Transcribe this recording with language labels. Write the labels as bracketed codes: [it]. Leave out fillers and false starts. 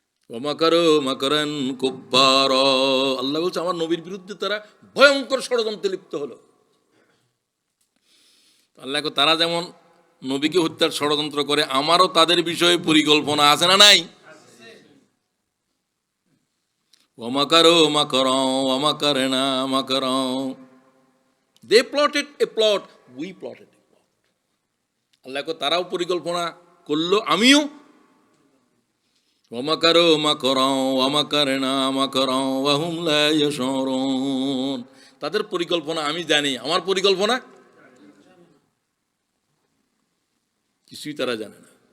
[ar] ওমাকারু মাকারান কুব্বারা, [bn] আল্লাহ বলছে আমার নবীর বিরুদ্ধে তারা ভয়ঙ্কর ষড়যন্ত্রে লিপ্ত হলো। আল্লাহ তারা যেমন নবীকে হত্যার ষড়যন্ত্র করে, আমারও তাদের বিষয়ে পরিকল্পনা আছে না নাই? [ar] ওমাকারু মাকারা ওয়া মাকারনা মাকারা, [en] they plotted a plot, we plotted a plot. [bn] আল্লাহ তারাও পরিকল্পনা করলো, আমিও। [ar] ওমাকারু মাকারা ওয়া মাকারনা মাকারা ওয়া হুম লা ইয়াশউরুন, [bn] তাদের পরিকল্পনা আমি জানি, আমার পরিকল্পনা কিছুই তারা জানে না।